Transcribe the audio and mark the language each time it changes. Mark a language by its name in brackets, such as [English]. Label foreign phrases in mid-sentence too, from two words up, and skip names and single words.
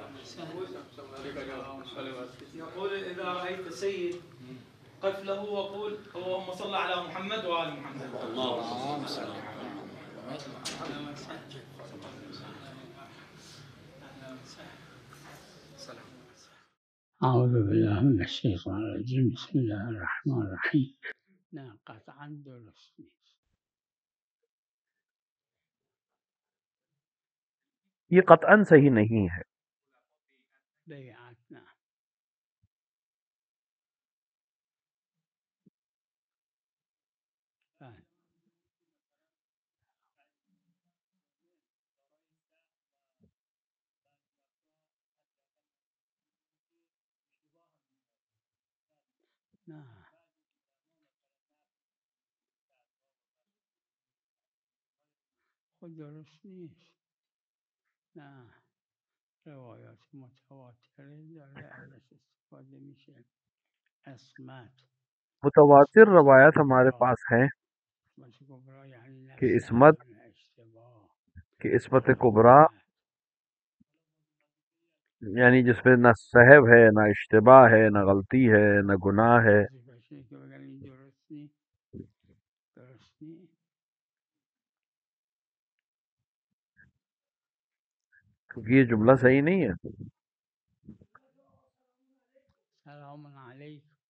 [Arabic] يقول إذا رأيت سيد قف له وقول اللهم صل على محمد وآل محمد. اللهم صل على محمد. أعوذ بالله من الشيطان الرجيم. بسم الله الرحمن الرحیم. [Persian] نه قطعا درست نیست. [Urdu] یہ قطعاً صحیح نہیں ہے. [Persian] بیعت نه. بله. نه خود درست نیست. نه روایات متواتره داره ازش استفاده میشه. [Urdu] عصمت متواتر روایات ہمارے پاس ہیں کبرا یعنی کہ [Persian] اشتباه [Urdu] عصمت کبریٰ یعنی جس میں نہ سہو ہے، نہ اشتباہ ہے، نہ غلطی ہے، نہ گناہ ہے. کیونکہ یہ جملہ صحیح نہیں ہے. سلام علیکم.